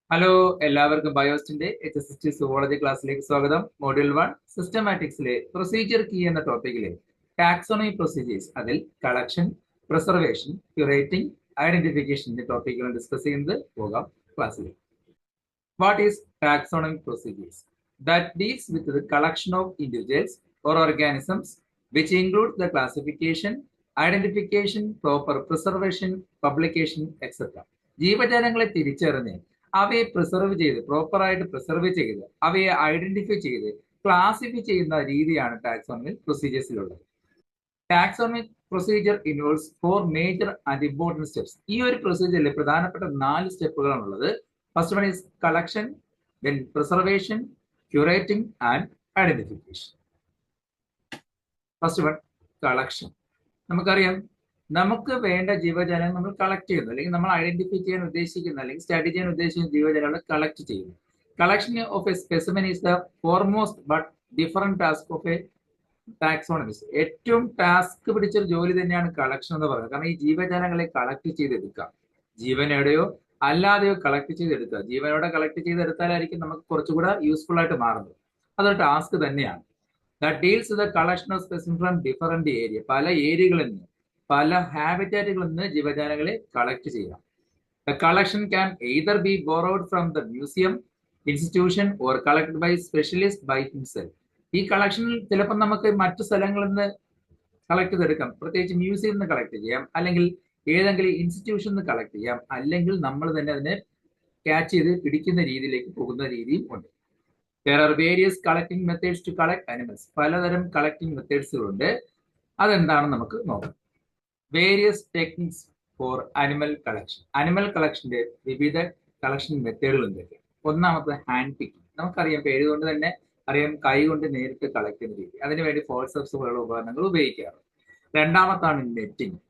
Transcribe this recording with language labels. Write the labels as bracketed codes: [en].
[ml] Hello, എല്ലാവർക്കും ബയോസ്റ്റിന്റെ HSST zoology ക്ലാസ്സിലേക്ക് സ്വാഗതം. മോഡ്യൂൾ 1 സിസ്റ്റമാറ്റിക്സിലെ പ്രൊസീജിയർ കീ എന്ന ടോപ്പിക്കിലെ ടാക്സോണമി പ്രൊസീജിയേഴ്സ്, അതിൽ കളക്ഷൻ, പ്രിസർവേഷൻ, ക്യൂറേറ്റിംഗ്, ഐഡന്റിഫിക്കേഷൻ എന്നീ ടോപ്പിക്കുകൾ ഡിസ്കസ് ചെയ്യുന്നത്. പോകാം ക്ലാസ്സിലേക്ക്. [en] What is taxonomic procedures? That deals with the collection of individuals or organisms which include the classification, identification, proper preservation, publication, etc. [ml] ജീവജാലങ്ങളെ തിരിച്ചറിഞ്ഞ് അവയെ preserve ചെയ്ത് പ്രോപ്പറായിട്ട് പ്രിസർവ് ചെയ്ത് അവയെ ഐഡന്റിഫൈ ചെയ്ത് ക്ലാസിഫൈ ചെയ്യുന്ന രീതിയാണ് taxonomic പ്രൊസീജിയേഴ്സിലുള്ളത്. [en] Taxonomic procedure involves 4 major and important steps. [ml] ഈ ഒരു പ്രൊസീജിയറിൽ പ്രധാനപ്പെട്ട 4 സ്റ്റെപ്പുകളാണുള്ളത്. [en] First one is collection, then preservation, curating and identification. [ml] First one, collection. നമുക്കറിയാം, നമുക്ക് വേണ്ട ജീവജാലങ്ങൾ നമ്മൾ കളക്ട് ചെയ്യുന്നു, അല്ലെങ്കിൽ നമ്മൾ ഐഡന്റിഫൈ ചെയ്യാൻ ഉദ്ദേശിക്കുന്ന അല്ലെങ്കിൽ സ്റ്റഡി ചെയ്യാൻ ഉദ്ദേശിക്കുന്ന ജീവജാലങ്ങളെ കളക്ട് ചെയ്യുന്നു. [en] Collection of a specimen is the foremost but different task of a taxonomist. [ml] ഏറ്റവും ടാസ്ക് പിടിച്ചൊരു ജോലി തന്നെയാണ് കളക്ഷൻ എന്ന് പറയുന്നത്. കാരണം ഈ ജീവജാലങ്ങളെ കളക്ട് ചെയ്തെടുക്കാം, ജീവനോടെയോ അല്ലാതെയോ കളക്ട് ചെയ്തെടുക്കുക. ജീവനോടെ കളക്ട് ചെയ്തെടുത്താലായിരിക്കും നമുക്ക് കുറച്ചുകൂടെ യൂസ്ഫുൾ ആയിട്ട് മാറുന്നത്. അതൊരു ടാസ്ക് തന്നെയാണ്. [en] That deals with the collection of specimens from different area. [ml] പല ഏരിയകളിൽ നിന്ന്, പല ഹാബിറ്റാറ്റുകളിൽ നിന്ന് ജീവജാലങ്ങളെ കളക്ട് ചെയ്യാം. [en] The collection can either be borrowed from the museum, institution or collected by specialist by himself. [ml] ഈ കളക്ഷനിൽ ചിലപ്പോൾ നമുക്ക് മറ്റു സ്ഥലങ്ങളിൽ നിന്ന് കളക്ട് ചെയ്തെടുക്കാം. പ്രത്യേകിച്ച് മ്യൂസിയത്തിൽ നിന്ന് കളക്ട് ചെയ്യാം, അല്ലെങ്കിൽ ഏതെങ്കിലും ഇൻസ്റ്റിറ്റ്യൂഷനിൽ നിന്ന് കളക്ട് ചെയ്യാം, അല്ലെങ്കിൽ നമ്മൾ തന്നെ അതിനെ ക്യാച്ച് ചെയ്ത് പിടിക്കുന്ന രീതിയിലേക്ക് പോകുന്ന രീതിയും ഉണ്ട്. [en] There are various collecting methods to collect animals. [ml] പലതരം കളക്ടിങ് മെത്തേഡ്സുകളുണ്ട്. അതെന്താണെന്ന് നമുക്ക് നോക്കാം. [en] Various techniques for animal collection. [ml] Animal കളക്ഷന്റെ വിവിധ കളക്ഷൻ മെത്തേഡുകൾ എന്തൊക്കെയാണ്? ഒന്നാമത്തെ ഹാൻഡ് പിക്കിംഗ്. നമുക്കറിയാം, പേര് കൊണ്ട് തന്നെ അറിയാം, കൈ കൊണ്ട് നേരിട്ട് കളക്ട് ചെയ്യുന്ന രീതി. അതിനുവേണ്ടി ഫോൾസെപ്സ് പോലുള്ള ഉപകരണങ്ങൾ ഉപയോഗിക്കാറ്. രണ്ടാമത്താണ് നെറ്റിംഗ്.